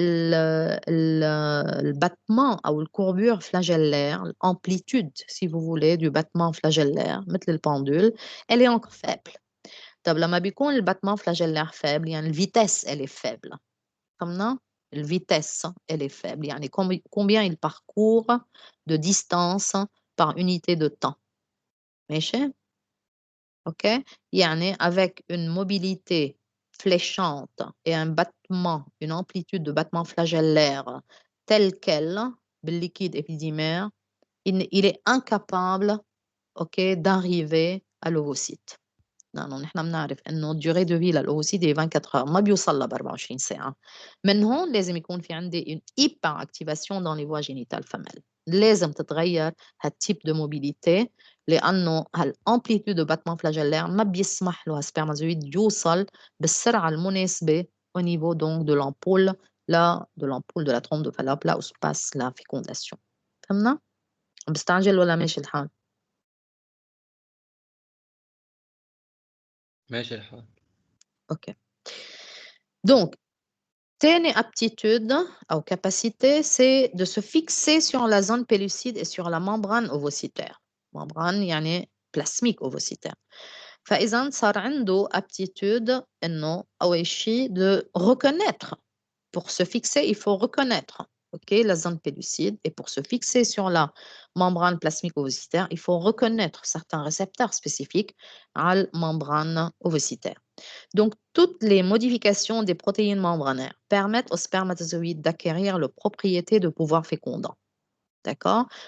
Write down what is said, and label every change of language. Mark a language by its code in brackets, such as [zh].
[fr] le battement ou la courbure flagellaire, l'amplitude, si vous voulez, du battement flagellaire, [ar] مثل [fr] le pendule, elle est encore faible. [ar] طب لما بيكون الباتمان فلاجيلار faible يعني الفيتاس [fr] elle est faible. [ar] فهمنا؟ الفيتاس [fr] elle est faible [ar] يعني [fr] combien il parcourt de distance par unité de temps. [ar] ماشي؟ OK? يعني [fr] avec une mobilité fléchante et un battement, une amplitude de battement flagellaire telle qu'elle, le liquide épididymaire, il est incapable, OK, d'arriver à l'ovocyte. [ar] لأنه نحن بنعرف إنه الديوري دو في للأوفوسيد هي [fr] 24 heures [ar] ما بيوصل ل 24 ساعة. من هون لازم يكون في عندي [fr] une hyper activation dans les voies génitales femelles. [ar] لازم تتغير هالتيب دو موبيليتي لأنه هالامبليتود دو باتمون فلاجيلير ما بيسمح له هالسبرماتوزويد يوصل بالسرعة المناسبة [fr] au niveau donc de l'ampoule de la trompe de Fallope là où se passe la fécondation. [ar] فهمنا؟ بستعجل ولا ماشي الحال؟ ماشي الحال. [fr] OK. Donc, telle aptitude ou capacité, c'est de se fixer sur la zone pellucide et sur la membrane ovocytaire. Membrane, [ar] يعني [fr] plasmique ovocytaire. [ar] فإذا صار عنده aptitude إنه أول شيء [fr] de reconnaître. Pour se fixer, il faut reconnaître, ok, la zone pellucide. Et pour se fixer sur la membrane plasmique ovocytaire, il faut reconnaître certains récepteurs spécifiques à la membrane ovocytaire. Donc, toutes les modifications des protéines membranaires permettent aux spermatozoïdes d'acquérir les propriétés de pouvoir fécondant. D'accord?